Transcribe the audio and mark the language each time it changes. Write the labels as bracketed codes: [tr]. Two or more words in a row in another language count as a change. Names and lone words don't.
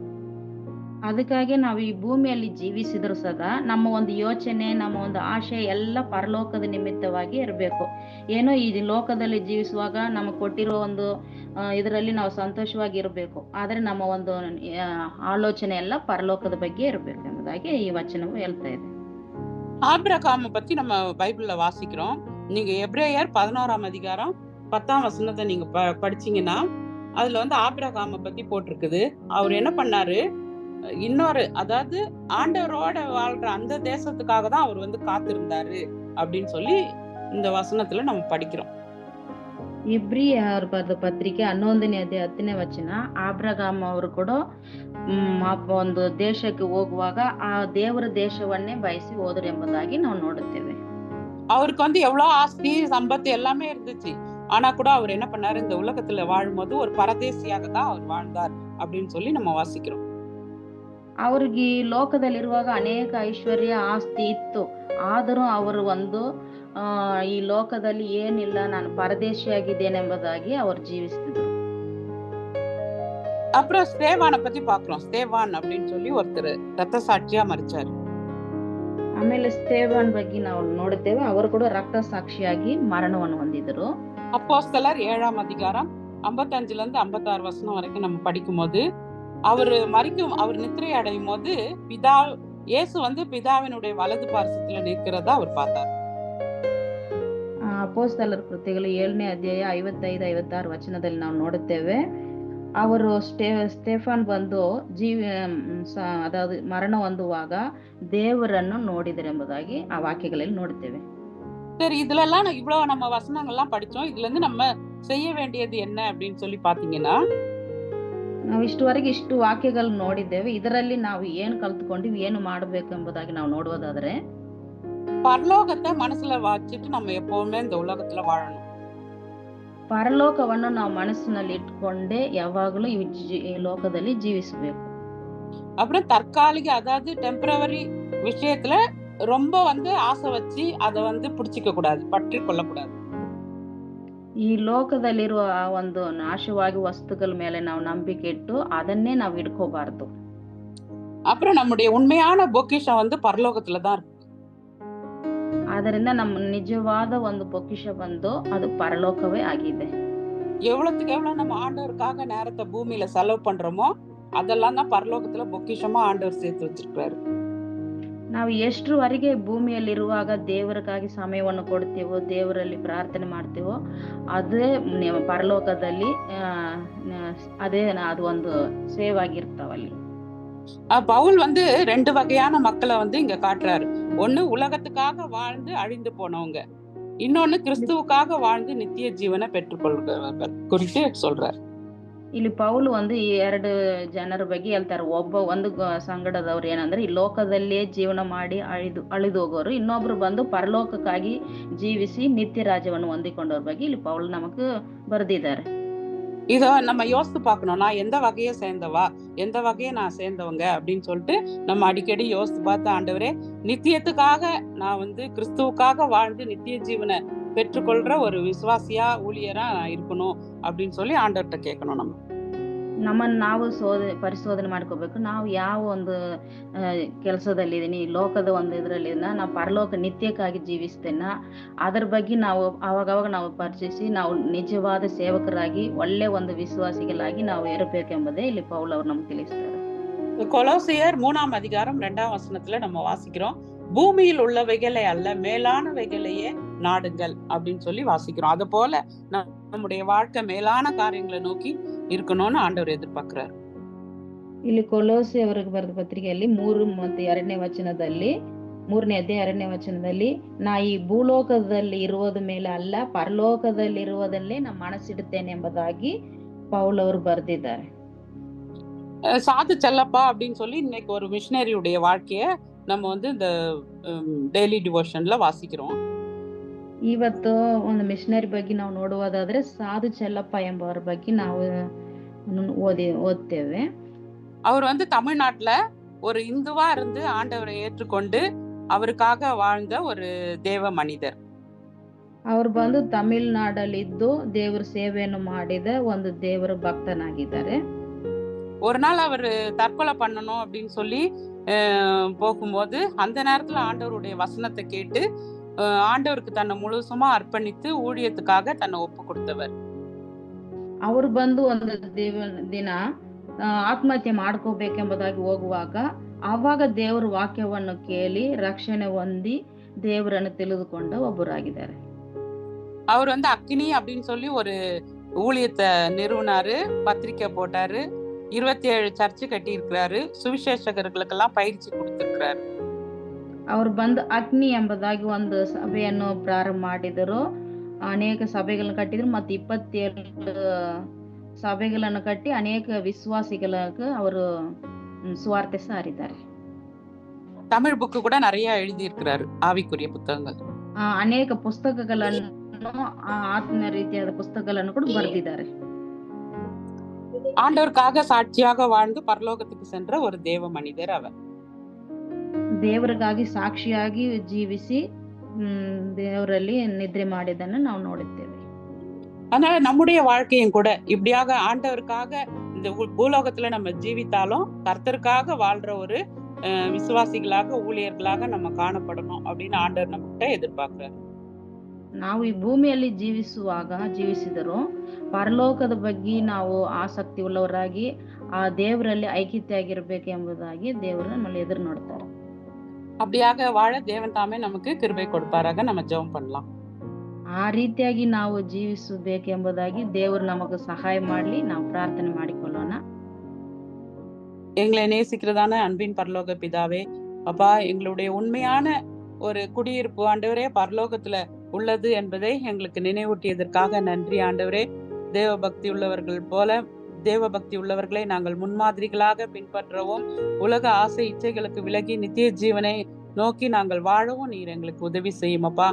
[kn] ಅದಕ್ಕಾಗಿ ನಾವು ಈ ಭೂಮಿಯಲ್ಲಿ ಜೀವಿಸಿದ್ರು ಸದಾ ನಮ್ಮ ಒಂದು ಯೋಚನೆ, ನಮ್ಮ ಒಂದು ಆಶೆ ಎಲ್ಲ ಪರಲೋಕದ ನಿಮಿತ್ತವಾಗಿ ಇರಬೇಕು. ಏನೋ ಈ ಲೋಕದಲ್ಲಿ ಜೀವಿಸುವಾಗ ನಮಗೆ ಕೊಟ್ಟಿರೋ ಒಂದು ಇದರಲ್ಲಿ ನಾವು ಸಂತೋಷವಾಗಿ ಇರಬೇಕು, ಆದ್ರೆ ನಮ್ಮ ಒಂದು ಆಲೋಚನೆ ಎಲ್ಲ ಪರಲೋಕದ ಬಗ್ಗೆ ಇರಬೇಕು ಎಂಬುದಾಗಿ ಈ ವಚನವು ಹೇಳ್ತಾ ಇದೆ. [ta] ஆபிரகாமை பத்தி நம்ம பைபிள்ல வாசிக்கிறோம். நீங்க எபிரேயர் 11ஆம் அதிகாரம் 10ஆம் வசனத்தை நீங்க படிச்சீங்கன்னா அதுல வந்து ஆபிரகாமை பத்தி போட்டிருக்குது. அவர் என்ன பண்ணாரு, இன்னொரு அதாவது ஆண்டவரோட வாழ்ற அந்த தேசத்துக்காக தான் அவர் வந்து காத்திருந்தாரு அப்படின்னு சொல்லி இந்த வசனத்துல நம்ம படிக்கிறோம். [kn] ಇಬ್ರಿಯರ್ ಬರೆದ ಪತ್ರಿಕೆ 11ನೇ ಅಧ್ಯಾಯ 10ನೇ ವಚನ, ಆಬ್ರಹಾಮ್ ಅವರು ಕೂಡ ಒಂದು ದೇಶಕ್ಕೆ ಹೋಗುವಾಗ ಆ ದೇವರ ದೇಶವನ್ನೇ ಬಯಸಿ ಹೋದರು ಎಂಬುದಾಗಿ ನಾವು ನೋಡುತ್ತೇವೆ. [ta] அவருக்கு வந்து எவ்வளவு ஆஸ்தி சம்பத்து எல்லாமே இருந்துச்சு, ஆனா கூட அவர் என்ன பண்ணாரு, இந்த உலகத்துல வாழும்போது ஒரு பரதேசியாக தான் அவர் வாழ்ந்தார் அப்படின்னு சொல்லி நம்ம வாசிக்கிறோம். [kn] ಅವ್ರಿಗೆ ಈ ಲೋಕದಲ್ಲಿರುವಾಗ ಅನೇಕ ಐಶ್ವರ್ಯ ಆಸ್ತಿ ಇತ್ತು, ಆದರೂ ಅವರು ಒಂದು ಈ ಲೋಕದಲ್ಲಿ ಏನಿಲ್ಲ, ನಾನು ಪರದೇಶಿಯಾಗಿದ್ದೇನೆ ಎಂಬುದಾಗಿ ಅವರು ಜೀವಿಸ್ತಿದ್ರು. [ta] அப்புறம் ஸ்தேவானை பத்தி பாக்குறோம். ஸ்தேவான் அப்படின்னு சொல்லி ஒருத்தர் ரத்த சாட்சியா மரிச்சாரு. [kn] ಆಮೇಲೆ ಸ್ಟೇವಾನ್ ಬಗ್ಗೆ ನಾವು ನೋಡುತ್ತೇವೆ, ಅವರು ಕೂಡ ರಕ್ತ ಸಾಕ್ಷಿಯಾಗಿ ಮರಣವನ್ನು ಹೊಂದಿದ್ರು. [ta] அப்போஸ்தலர் 7ஆம் அதிகாரம் 55-56 வசனம் வரைக்கும் நம்ம படிக்கும் போது அவர் நித்திரை அடையும் போது இயேசு வந்து பிதாவினுடைய வலது பார்சத்துல நிற்கிறதா அவர் பார்த்தார். [kn] ಅಪೊಸ್ತಲರ ಕೃತ್ಯಗಳು 7ನೇ ಅಧ್ಯಾಯ 55-56 ವಚನದಲ್ಲಿ ನಾವು ನೋಡುತ್ತೇವೆ, ಅವರು ಸ್ಟೇಫಾನ್ ಬಂದು [ta] அதாவது மரண [kn] ಹೊಂದುವಾಗ ದೇವರನ್ನು ನೋಡಿದರೆಂಬುದಾಗಿ ಆ ವಾಕ್ಯಗಳಲ್ಲಿ ನೋಡುತ್ತೇವೆ. [ta] சரி, இதுல எல்லாம் இவ்வளவு நம்ம வசனங்கள்லாம் படிச்சோம். இதுல இருந்து நம்ம செய்ய வேண்டியது என்ன அப்படின்னு சொல்லி பாத்தீங்கன்னா, [kn] ನಾವು ಇಷ್ಟುವರೆಗೆ ಇಷ್ಟು ವಾಕ್ಯಗಳು ನೋಡಿದ್ದೇವೆ. ಇದರಲ್ಲಿ ನಾವು ಏನು ಕಲ್ತ್ಕೊಂಡಿವಿ, ಏನು ಮಾಡಬೇಕು ಎಂಬುದಾಗಿ ನಾವು ನೋಡುವುದಾದ್ರೆ, [ta] பரலோகத்தை மனசுல வச்சுட்டு நம்ம எப்பவுமே இந்த உலகத்துல வாழணும். [kn] ಪರಲೋಕವನ್ನು ನಾವು ಮನಸ್ಸಿನಲ್ಲಿ ಇಟ್ಕೊಂಡೇ ಯಾವಾಗಲೂ ಈ ಲೋಕದಲ್ಲಿ ಜೀವಿಸಬೇಕು. [ta] அப்புறம் தற்காலிக அதாவது டெம்பரவரி விஷயத்துல ரொம்ப வந்து ஆசை வச்சு அதை வந்து பிடிச்சிக்க கூடாது, பற்றி கொள்ளக்கூடாது. [kn] ಈ ಲೋಕದಲ್ಲಿರುವ ಒಂದು ನಾಶವಾಗಿ ವಸ್ತುಗಳ ಮೇಲೆ ನಾವು ನಂಬಿಕೆ ಇಟ್ಟು ಅದನ್ನೇ ನಾವು ಇಟ್ಕೋಬಾರ್ದು. [ta] அப்புறம் நம்முடைய உண்மையான பொக்கிஷம் வந்து பரலோகத்துல தான் இருக்கு. [kn] ಅದರಿಂದ ನಮ್ಮ ನಿಜವಾದ ಒಂದು பொக்கிஷ ಬಂದು ಅದು ಪರಲೋಕವೇ ಆಗಿದೆ. [ta] எவ்வளவுக்கு எவ்வளவு நம்ம ஆண்டவருக்காக நேரத்தை பூமியில செலவு பண்றோமோ அதெல்லாம் தான் பரலோகத்துல பொக்கிஷமா ஆண்டவர் சேர்த்து வச்சிருக்காரு. [kn] ನಾವು ಎಷ್ಟರವರೆಗೆ ಭೂಮಿಯಲ್ಲಿರುವಾಗ ದೇವರಿಗಾಗಿ ಸಮಯವನ್ನು ಕೊಡ್ತೀವೋ, ದೇವರಲ್ಲಿ ಪ್ರಾರ್ಥನೆ ಮಾಡ್ತೀವೋ, ಅದೇ ಪರಲೋಕದಲ್ಲಿ ಅದೇ ಅದು ಒಂದು ಸೇವ್ ಆಗಿರ್ತಾವಲ್ಲಿ. [ta] பவுல் வந்து 2 வகையான மக்களை வந்து இங்க காட்டுறாரு. ஒண்ணு உலகத்துக்காக வாழ்ந்து அழிந்து போனவங்க, இன்னொன்னு கிறிஸ்துவுக்காக வாழ்ந்து நித்திய ஜீவனை பெற்றுக்கொள்கிறவர்கள் குறித்து சொல்றாரு. [kn] ಇಲ್ಲಿ ಪೌಲ್ ಒಂದು ಈ 2 ಜನರ ಬಗ್ಗೆ ಹೇಳ್ತಾರೆ. ಒಬ್ಬ ಒಂದು ಸಂಗಡದವ್ರು ಏನಂದ್ರೆ ಈ ಲೋಕದಲ್ಲೇ ಜೀವನ ಮಾಡಿ ಅಳಿದು ಹೋಗೋರು, ಇನ್ನೊಬ್ರು ಬಂದು ಪರಲೋಕಕ್ಕಾಗಿ ಜೀವಿಸಿ ನಿತ್ಯ ರಾಜ್ಯವನ್ನು ಹೊಂದಿಕೊಂಡವ್ರ ಬಗ್ಗೆ ಇಲ್ಲಿ ಪೌಲ್ ನಮக்கு ಬರೆದಿದ್ದಾರೆ. [ta] இத நம்ம யோசித்து பார்க்கணும். நான் எந்த வகையை சேர்ந்தவா, எந்த வகையை நான் சேர்ந்தவங்க அப்படின்னு சொல்லிட்டு நம்ம அடிக்கடி யோசித்து பார்த்து, ஆண்டவரே நித்தியத்துக்காக நான் வந்து கிறிஸ்துவுக்காக வாழ்ந்து நித்திய ஜீவனை பெற்றுக்கொள்ற ஒரு விசுவாசியா ஊழியரா நான் இருக்கணும் அப்படின்னு சொல்லி ஆண்டவர்கிட்ட கேட்கணும். [kn] ನಮ್ಮನ್ನು ನಾವು ಪರಿಶೋಧನೆ ಮಾಡ್ಕೋಬೇಕು. ನಾವು ಯಾವ ಒಂದು ಕೆಲಸದಲ್ಲಿದ್ದೀನಿ, ಲೋಕದ ಒಂದು ಇದರಲ್ಲಿ ನಾವು ಪರಲೋಕ ನಿತ್ಯಕ್ಕಾಗಿ ಜೀವಿಸ್ತೇನ, ಅದರ ಬಗ್ಗೆ ನಾವು ಅವಾಗವಾಗ ನಾವು ಪರಿಚಯಿಸಿ ನಾವು ನಿಜವಾದ ಸೇವಕರಾಗಿ ಒಳ್ಳೆ ಒಂದು ವಿಶ್ವಾಸಿಗಳಾಗಿ ನಾವು ಇರಬೇಕೆಂಬುದೇ ಇಲ್ಲಿ ಪೌಲ್ ಅವರು ನಮ್ಗೆ ತಿಳಿಸ್ತಾರೆ. [ta] கொலோசியர் 3ஆம் அதிகாரம் 2ஆம் வசனத்துல நம்ம வாசிக்கிறோம், பூமியில் உள்ளவைகளை அல்ல மேலானவைகளையே நாடுங்கள் அப்படின்னு சொல்லி வாசிக்கிறோம். அது போல நம்முடைய வாழ்க்கை மேலான காரியங்களை நோக்கி இருக்கணும்னு ஆண்டவர் எதிர்பார்க்கிறார். [kn] ಇಲ್ಲಿ ಕೊಲೋಸೆ ಅವರಿಗೆ ಬರೆದ ಪತ್ರಿಕೆಯಲ್ಲಿ 3 ಮತ್ತು 2ನೇ ವಚನದಲ್ಲಿ 3ನೇ ಅಧ್ಯಾಯ 2ನೇ ವಚನದಲ್ಲಿ ನಾ ಈ ಭೂಲೋಕದಲ್ಲಿ ಇರುವುದ ಮೇಲೆ ಅಲ್ಲ ಪರಲೋಕದಲ್ಲಿ ಇರುವುದಲ್ಲೇ ನಾನು ಮನಸ್ಸಿಡುತ್ತೇನೆ ಎಂಬುದಾಗಿ ಪೌಲ್ ಅವರು ಬರೆದಿದ್ದಾರೆ. [ta] சாது செல்லப்பா அப்படின்னு சொல்லி இன்னைக்கு ஒரு மிஷனரியுடைய வாழ்க்கைய நம்ம வந்து இந்த [en] daily devotion [ta] வாசிக்கிறோம். [kn] ಇವತ್ತು ಒಂದು ಮಿಷನರಿ ಬಗ್ಗೆ ನಾವು ನೋಡುವುದಾದ್ರೆ ಸಾಧು ಚೆಲ್ಲಪ್ಪ ಎಂಬವರ ಬಗ್ಗೆ ನಾವು ಓದ್ತೇವೆ. [ta] அவர் வந்து தமிழ்நாட்டுல ஒரு இந்துவா இருந்து ஆண்டவரை ஏற்றுக்கொண்டு அவருக்காக வாழ்ந்த ஒரு தேவ மனிதர். [kn] ಅವರು ಬಂದು ತಮಿಳುನಾಡಲ್ಲಿದ್ದು ದೇವರ ಸೇವೆಯನ್ನು ಮಾಡಿದ ಒಂದು ದೇವರ ಭಕ್ತನಾಗಿದ್ದಾರೆ. [ta] ஒரு நாள் அவர் தற்கொலை பண்ணணும் அப்படின்னு சொல்லி போகும்போது அந்த நேரத்துல ஆண்டவருடைய வசனத்தை கேட்டு ஆண்டவருக்கு தன்னை முழுசுமா அர்ப்பணித்து ஊழியத்துக்காக தன்னை ஒப்பு கொடுத்தவர். [kn] ಅವರು ಬಂದು ಒಂದು ದಿನ ಆತ್ಮಹತ್ಯೆ ಮಾಡ್ಕೋಬೇಕೆಂಬುದಾಗಿ ಹೋಗುವಾಗ ಆವಾಗ ದೇವರ ವಾಕ್ಯವನ್ನು ಕೇಳಿ ರಕ್ಷಣೆ ಹೊಂದಿ ದೇವರನ್ನು ತಿಳಿದುಕೊಂಡ ಒಬ್ಬರಾಗಿದ್ದಾರೆ. [ta] அவர் வந்து அக்கினி அப்படின்னு சொல்லி ஒரு ஊழியத்தை நிறுவனாரு, பத்திரிக்கை போட்டாரு, 27 சர்ச்சு கட்டி இருக்கிறாரு, சுவிசேஷகர்களுக்கெல்லாம் பயிற்சி கொடுத்திருக்கிறாரு. [kn] ಅವರು ಬಂದು ಅಗ್ನಿ ಎಂಬುದಾಗಿ ಒಂದು ಸಭೆಯನ್ನು ಪ್ರಾರಂಭ ಮಾಡಿದರು, ಅನೇಕ ಸಭೆಗಳನ್ನು ಕಟ್ಟಿದ್ರು ಮತ್ತು 27 ಸಭೆಗಳನ್ನು ಕಟ್ಟಿ ಅನೇಕ ವಿಶ್ವಾಸಿಗಳಿಗೆ ಅವರು ಸುವಾರ್ತೆ ಸಾರಿದ್ದಾರೆ. [ta] தமிழ் புக்கு கூட நிறைய எழுதி இருக்கிறாரு, ஆவிக்குரிய புத்தகங்கள். [kn] ಅನೇಕ ಪುಸ್ತಕಗಳನ್ನು ಆತ್ಮ ರೀತಿಯಾದ ಪುಸ್ತಕಗಳನ್ನು ಕೂಡ ಬರೆದಿದ್ದಾರೆ. [ta] ஆண்டவருக்காக சாட்சியாக வாழ்ந்து பரலோகத்துக்கு சென்ற ஒரு தேவ மனிதர் அவர். [kn] ದೇವರಿಗಾಗಿ ಸಾಕ್ಷಿಯಾಗಿ ಜೀವಿಸಿ ದೇವರಲ್ಲಿ ನಿದ್ರೆ ಮಾಡಿದ್ದನ್ನು ನಾವು ನೋಡುತ್ತೇವೆ. [ta] அதனால நம்முடைய வாழ்க்கையும் கூட இப்படியாக ஆண்டவருக்காக இந்த பூலோகத்துல நம்ம ஜீவித்தாலும் கர்த்தருக்காக வாழ்ற ஒரு விசுவாசிகளாக ஊழியர்களாக நம்ம காணப்படணும் அப்படின்னு ஆண்டவர் நம்மகிட்ட எதிர்பார்க்கிறார். [kn] ನಾವು ಈ ಭೂಮಿಯಲ್ಲಿ ಜೀವಿಸಿದರೂ ಪರಲೋಕದ ಬಗ್ಗೆ ನಾವು ಆಸಕ್ತಿ ಉಳ್ಳವರಾಗಿ ಆ ದೇವರಲ್ಲಿ ಐಕ್ಯತೆಯಾಗಿರ್ಬೇಕು ಎಂಬುದಾಗಿ ದೇವರು ನಮ್ಮಲ್ಲಿ ಎದುರು ನೋಡ್ತಾರೆ. [ta] அப்படியாக வாழ தேவன் தாமே நமக்கு கிருபை கொடுப்பாராக. நம்ம ஜெபம் பண்ணலாம். [kn] ಆ ರೀತಿಯಾಗಿ ನಾವು ಜೀವಿಸಬೇಕೆಂಬುದಾಗಿ ದೇವರು ನಮಗೆ ಸಹಾಯ ಮಾಡಲಿ. ನಾವು ಪ್ರಾರ್ಥನೆ ಮಾಡಿಕೊಳ್ಳೋಣ. [ta] எங்களை நேசிக்கிறதான அன்பின் பரலோக பிதாவே, அப்பா, எங்களுடைய உண்மையான ஒரு குடியிருப்பு ஆண்டவரே பரலோகத்துல உள்ளது என்பதை எங்களுக்கு நினைவூட்டியதற்காக நன்றி ஆண்டவரே. தேவ பக்தி உள்ளவர்கள் போல தேவ பக்தி உள்ளவர்களை நாங்கள் முன்மாதிரிகளாக பின்பற்றவும், உலக ஆசை இச்சைகளுக்கு விலகி நித்திய ஜீவனை நோக்கி நாங்கள் வாழவும் நீர் எங்களுக்கு உதவி செய்யும் அப்பா.